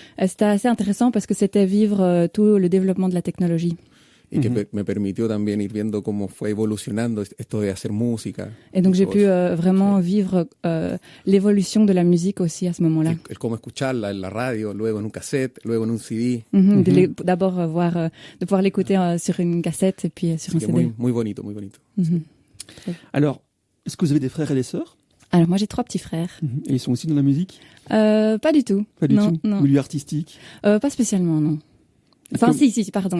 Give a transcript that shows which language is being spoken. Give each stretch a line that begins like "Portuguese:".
French: C'était assez intéressant parce que c'était vivre tout le développement de la technologie.
Spanish: Y que me permitió también ir viendo cómo fue evolucionando esto de hacer música.
French: Et donc j'ai pu vraiment vivre l'évolution de la musique aussi à ce moment-là.
Spanish: El cómo escucharla en la radio, luego en un cassette, luego en un CD.
French: D'abord de pouvoir l'écouter sur une cassette et puis sur un CD.
Spanish: Muy bonito, muy bonito.
French: Alors, est-ce que vous avez des frères et des sœurs? Alors moi j'ai 3 petits frères. Et ils sont aussi dans la musique? Pas du tout. Pas du tout. Non. Milieu artistique? Pas spécialement, non. Enfin, si, pardon.